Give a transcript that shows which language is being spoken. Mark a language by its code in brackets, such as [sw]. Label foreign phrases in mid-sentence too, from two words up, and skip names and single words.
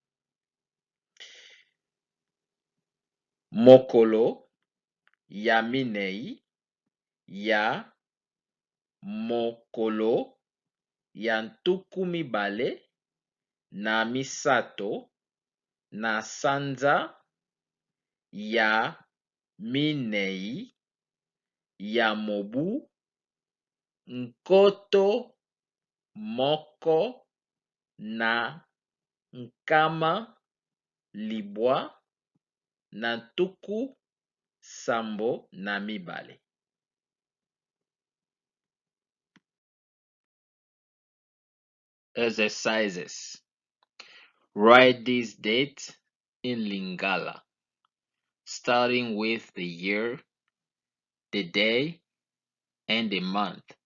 [ln] Mokolo ya minei ya mokolo ya ntuku mibale na misato na sanza ya minei ya mobu nkoto moko na nkama libwa na ntuku sambo na mibale. [en] Exercises. Write this date in Lingala, starting with the year, the day, and the month.